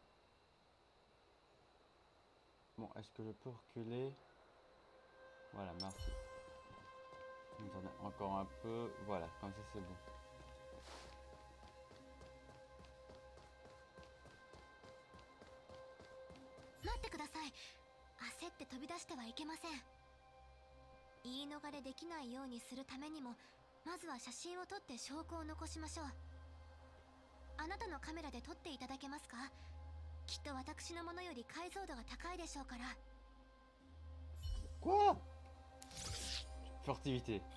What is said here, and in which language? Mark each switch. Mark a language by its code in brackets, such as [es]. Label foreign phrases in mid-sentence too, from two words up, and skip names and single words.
[fr] Bon, est-ce que je peux reculer? Voilà, merci. Attendez, encore un peu. Voilà, comme ça c'est bon. Attendez. [ja] 焦って飛び出してはいけません。言い逃れできないようにするためにも、まずは写真を撮って証拠を残しましょう。あなたのカメラで撮っていただけますか？きっと私のものより解像度が高いでしょうから。 [fr] Quoi? Furtivité.